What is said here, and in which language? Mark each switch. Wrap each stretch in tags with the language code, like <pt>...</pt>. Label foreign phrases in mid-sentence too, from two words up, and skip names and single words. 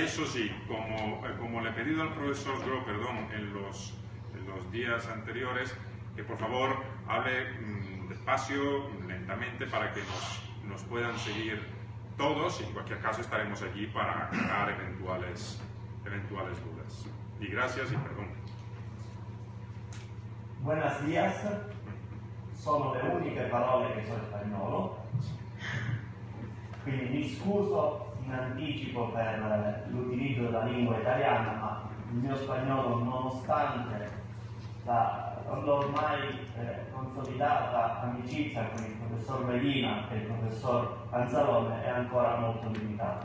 <es>Y eso sí, como le he pedido al profesor Sgro, en los días anteriores, que por favor hable despacio, lentamente, para que nos puedan seguir todos, y en cualquier caso estaremos aquí para aclarar eventuales dudas. Y gracias y perdón. Buenos días,</es> <it>sono le uniche parole che so spagnolo, quindi mi scuso in anticipo per l'utilizzo della lingua italiana, ma il mio spagnolo, nonostante l'ormai consolidata amicizia con il professor Medina e il professor Anzalone, è ancora molto limitata.</it>